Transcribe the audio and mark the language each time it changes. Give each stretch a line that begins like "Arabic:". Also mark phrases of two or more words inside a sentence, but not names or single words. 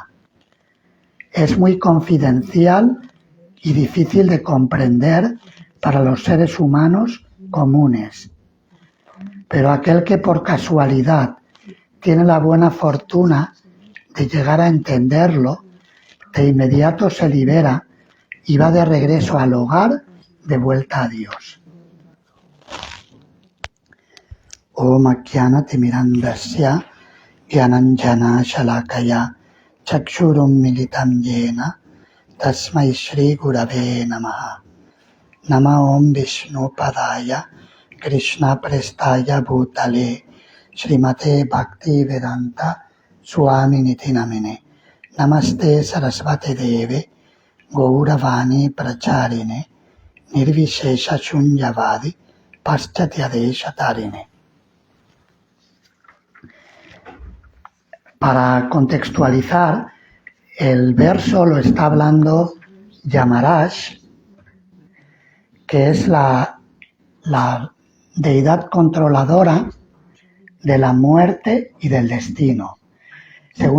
Spanish: Es muy confidencial y difícil de comprender para los seres humanos comunes. Pero aquel que por casualidad tiene la buena fortuna de llegar a entenderlo, de inmediato se libera y va de regreso al hogar de vuelta a Dios.
Sanskrit: Om Ajnana Timirandasya Gyananjana Shalakaya Chakshurum Militam Yena Tasmai Shri Gurave Namaha. Nama Om Vishnu Padaya Krishna Prestaya Bhutale Srimate Bhakti Vedanta Swami Niti Namine. Namaste Sarasvate Deve Gauravani Pracharine Nirvishesha Shunyavadi Paschathyadesha Tarine.
Spanish: Para contextualizar, el verso lo está hablando Yamaraj, que es la deidad controladora de la muerte y del destino.